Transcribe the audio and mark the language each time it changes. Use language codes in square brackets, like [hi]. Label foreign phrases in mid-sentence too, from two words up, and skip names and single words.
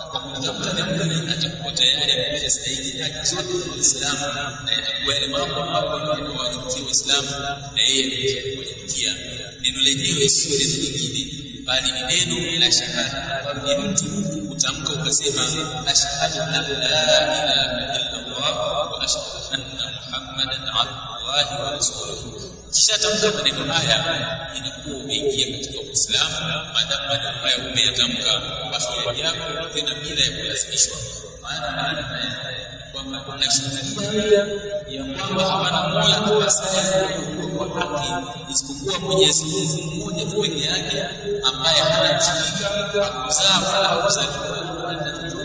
[sw] Kwa kutafuta jambo atakuwa tayari kupitia stahili haki zote za Uislamu, na itakuwa ile mambo ambayo yanayowajibikia Uislamu na yeye kujibikia. Neno lenyewe sio neno lingine bali ni neno la shahada. Ni mtu utamka ukasema [ar] أشهد أن لا إله إلا الله وأشهد أن محمدا عبد الله ورسوله. [sw] Kisha tamka maneno haya, inakuwa umeingia katika Uislamu. Maadamu maneno haya umeyatamka, basi yako tena bila ya kulazimishwa. Maana kwamba tunashuhudia ya kwamba hapana mola apasaye kwa haki isipokuwa Mwenyezi Mungu mmoja tu pekee yake, ambaye hana mshirika, hakuzaa wala hakuzaliwa na chochote.